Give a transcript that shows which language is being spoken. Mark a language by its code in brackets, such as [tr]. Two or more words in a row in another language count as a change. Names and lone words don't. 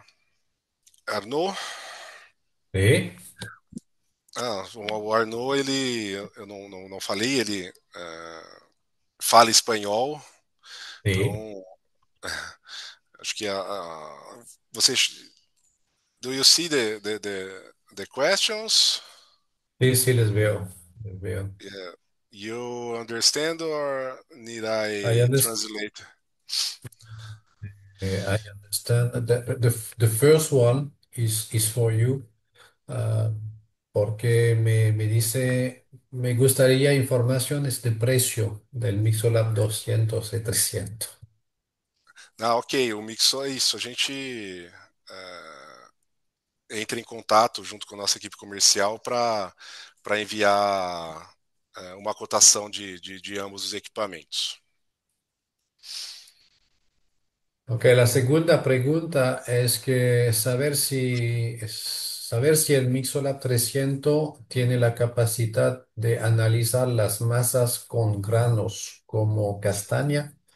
[pt] Arnaud, [es] Sí, [pt] o Arnaud, ele, eu não falei, ele fala espanhol, [es] sí, [pt] então acho que você, [en] do you see the questions? [es] sí, sí, les veo, les veo. [en] Yeah. You understand or need I I understand. translate? I understand. The first one is for you, [es] ah, porque me dice, me gustaría informaciones de precio del Mixolab 200 y 300. [pt] Ah, ok, o Mixo é isso. A gente entra em contato junto com a nossa equipe comercial para enviar uma cotação de ambos os equipamentos. [es] Ok, la segunda pregunta es que saber si el Mixolab 300 tiene la capacidad de analizar las masas con granos como castaña.